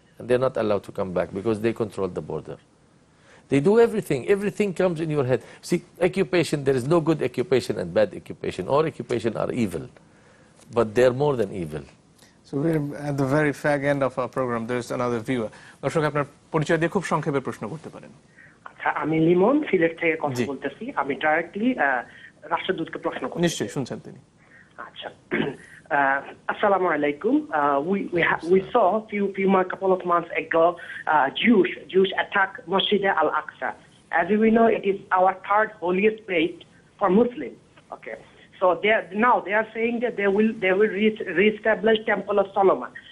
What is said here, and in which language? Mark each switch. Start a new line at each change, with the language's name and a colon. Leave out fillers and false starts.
English: And they're not allowed to come back because they control the border. They do everything. Everything comes in your head. See, occupation, there is no good occupation and bad occupation. All occupation are evil, but they're more than evil. So we're at the very fag end of our program. There's another viewer.
Bangla: দর্শক আপনার পরিচয় দিয়ে খুব সংক্ষেপে প্রশ্ন করতে পারেন। আচ্ছা, আমি লিমন সিলেট থেকে কথা বলতেছি। আমি ডাইরেক্টলি রাষ্ট্রদূতকে প্রশ্ন করব। নিশ্চয়ই শুনছেন তিনি।
English: আচ্ছা, assalamu alaikum. We saw a couple of months ago Jews attack Masjid al-Aqsa. As we know, it is our third holiest place for Muslims. Okay. So they are saying that they will reestablish Temple of Solomon.